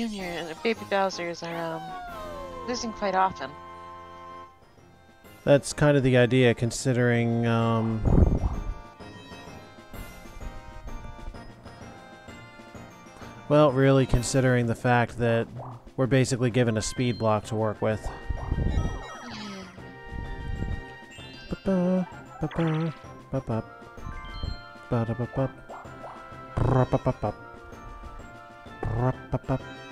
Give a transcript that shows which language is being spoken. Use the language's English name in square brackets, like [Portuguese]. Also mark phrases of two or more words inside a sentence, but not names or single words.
[English] and Baby Bowsers are losing quite often. That's kind of the idea, considering, well, really considering the fact that we're basically given a speed block to work with. Ba-ba, ba-ba, ba-da-ba-ba, ra-ba-ba-ba, ra-ba-ba.